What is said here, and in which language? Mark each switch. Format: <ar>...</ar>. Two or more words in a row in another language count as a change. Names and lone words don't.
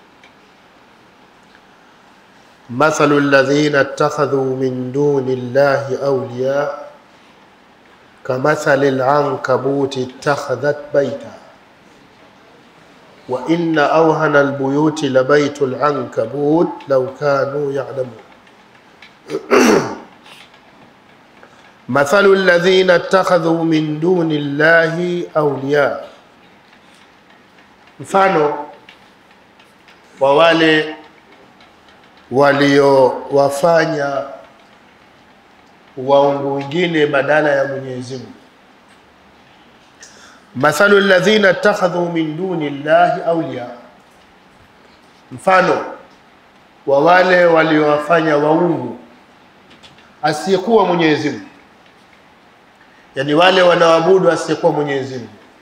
<ar>مثل الذين اتخذوا من دون الله أولياء كمثل العنكبوت اتخذت بيتا وإن أوهن البيوت لبيت العنكبوت لو كانوا يعلمون. مثل الذين اتخذوا من دون الله أولياء،</ar> <sw>mfano wa wale waliowafanya waungu wengine badala ya Mwenyezi Mungu.</sw> <ar>مثل الذين اتخذوا من دون الله أولياء,</ar> <sw>mfano wa wale waliowafanya waungu asiyekuwa Mwenyezi Mungu, yani wale wanaoabudu asiyekuwa Mwenyezi Mungu,</sw>